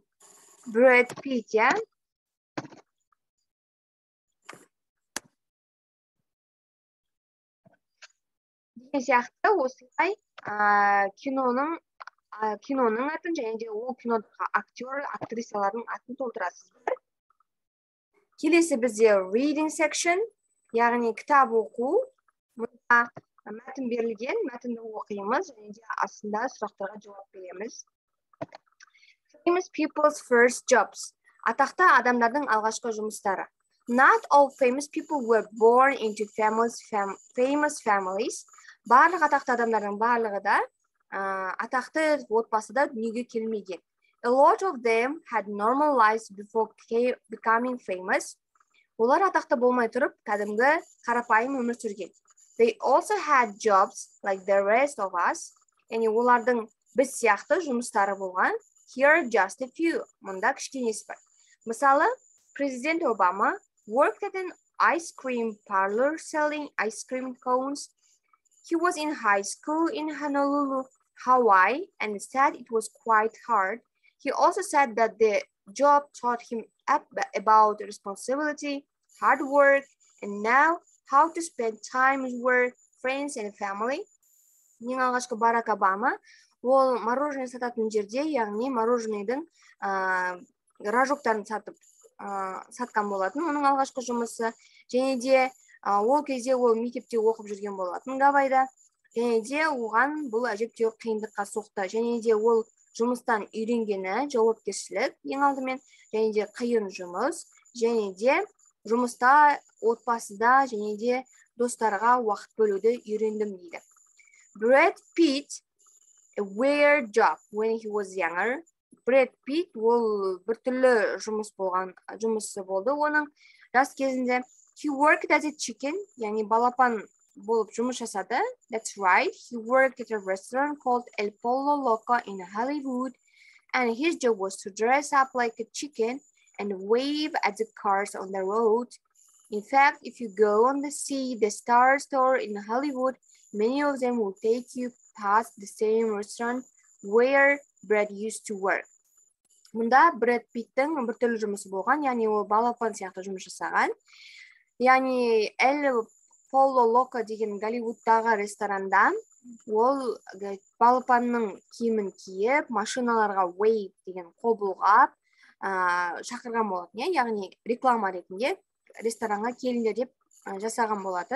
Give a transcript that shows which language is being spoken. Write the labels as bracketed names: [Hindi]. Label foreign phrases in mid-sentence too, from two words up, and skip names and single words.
[Kazakh] Brad Pitt, деген сияқты осылай киноның атын және де ол кинодағы актер, актрисалардың атын толтырасыздар. Келесі бізде [English] reading section, [Kazakh] яғни кітап оқу. Мұнда мәтін берілген, мәтінді оқимыз және де астында сұрақтарға жауап береміз. [English] Famous people's first jobs. [Kazakh] Атақты адамдардың алғашқы жұмыстары. [English] Not all famous people were born into famous families. [Kazakh] Барлық атақты адамдардың барлығы да атақты отбасыда дүниеге келмеген. [English] A lot of them had normal lives before becoming famous. [Kazakh] Олар атақты болмай тұрып, кәдімгі қарапайым өмір сүрген. [English] They also had jobs like the rest of us. [Kazakh] Яғни олардың біз сияқты жұмыстары болған. [English] Here are just a few. [Kazakh] Мұнда кішкенесі бар. Мысалы, [English] President Obama worked at an ice cream parlor selling ice cream cones. He was in high school in Honolulu, Hawaii, and said it was quite hard. He also said that the job taught him about responsibility, hard work, and now how to spend time with work, friends, and family. [Kazakh] Ең алғашқы Барак Обама ол мороженое сататын жерде, яғни мороженойдың рожоктарын сатқан болатын. Оның алғашқы жұмысы, және де ол кезде ол мектепте оқып жүрген болатын Гавайда. Және де оған бұл әжептәуір қиындыққа соқты. Және де ол жұмыстан үйренгені жауапкершілік ең алдымен, және де қиын жұмыс, және де жұмыста, отбасыда, және де достарға уақыт бөлуді үйрендім дейді. [English] Brad Pitt a weird job when he was younger. [Kazakh] Brad Pitt ол біртүрлі жұмысы болды оның жас кезінде. [English] He worked as a chicken, [Kazakh] яғни балапан болып жұмыс жасады. [English] That's right. He worked at a restaurant called El Pollo Loco in Hollywood, and his job was to dress up like a chicken and wave at the cars on the road. In fact, if you go on the Star Store in Hollywood, many of them will take you past the same restaurant where Brad used to work. [Kazakh] Мұнда Бред Питттің біртүрлі жұмысы болған, яғни ол балапан сияқты жұмыс жасаған. Яғни El Pollo Loco деген Голливудтағы ресторанда ол балапанның киімін киіп, машиналарға wave деген қол бұлғап шақырған болатын, яғни реклама ретінде ресторанға келіңдер деп жасаған болатын.